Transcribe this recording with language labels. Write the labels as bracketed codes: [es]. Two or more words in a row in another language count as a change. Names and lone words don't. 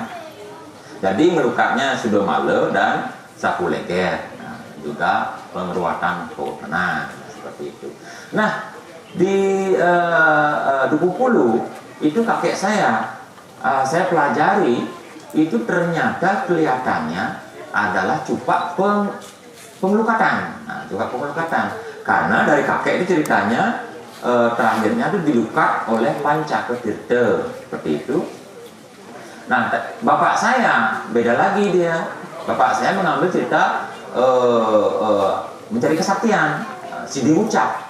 [id] Jadi melukatnya Sudomale dan Sapu Leger, nah, juga pengeruatan kehutanan seperti itu. Nah di Duku Pulu itu kakek saya pelajari itu ternyata kelihatannya adalah cupak pengelukatan. Nah, cupak pengelukatan. Karena dari kakek itu ceritanya terakhirnya itu dilukat oleh Pancaketirta seperti itu. Nah, bapak saya beda lagi dia. Bapak saya mengambil cerita mencari kesaktian. Sidi Mucak.